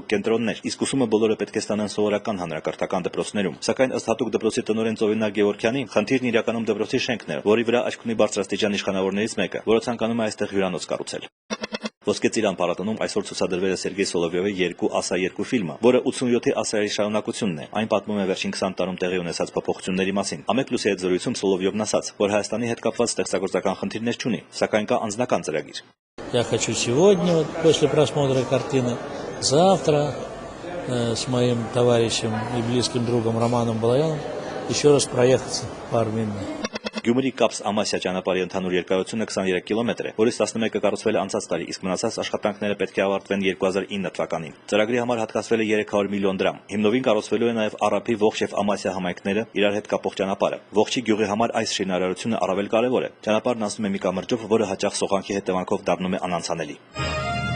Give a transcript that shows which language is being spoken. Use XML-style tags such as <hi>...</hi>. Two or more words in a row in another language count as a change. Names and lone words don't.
<hy>կենտրոններ, իսկ ուսումը բոլորը պետք է ստանան սովորական հանրակրթական դպրոցներում։ Սակայն ըստ հատուկ դպրոցի տնօրեն Ծովինար Գևորգյանի, խնդիրն իրականում դպրոցի շենքն է, որի վրա աչք ունի բարձրաստիճան իշխանավորներից մեկը, որը ցանկանում է այստեղ հյուրանոց կառուցել։ Ոսկե ծիրան փառատոնում այսօր ցուցադրվել է Սերգեյ Սոլովյովի 2 ասա 2 ֆիլմը, որը 87-ի ասայերի շարունակությունն է։ Այն պատմում է վերջին 20 տարում տեղի ունեցած փոփոխությունների մասին։ Ամեկ+ի հետ զրույցում Սոլովյովն ասաց, որ Հայաստանի հետ կապված ստեղծագործական խնդիրներ չունի, սակայն կա անձնական ծրագիր։</hy> <ru>Я хочу сегодня, после просмотра картины, завтра с моим товарищем и близким другом Романом Балаяном еще раз проехаться по Армении.</ru> <hy>Գյումրի Կապս Ամասիա ճանապարհի ընդհանուր երկարությունը 23 կիլոմետր է, որից 11-ը կառուցվել է անցած տարի, իսկ մնացած աշխատանքները պետք է ավարտվեն 2009 թվականին։ Ծրագրի համար հատկացվել է 300 միլիոն դրամ։ Հիմնովին կառուցվելու է նաև Արափի ողջ եւ Ամասիա համայնքները իրար հետ կապող ճանապարհը։ Ողջի գյուղի համար այս շինարարությունը առավել կարևոր է։ Ճանապարհն անցնում է մի կամրջով, որը հաճախ սողանքի հետևանքով դառնում է անանցանելի։</hy>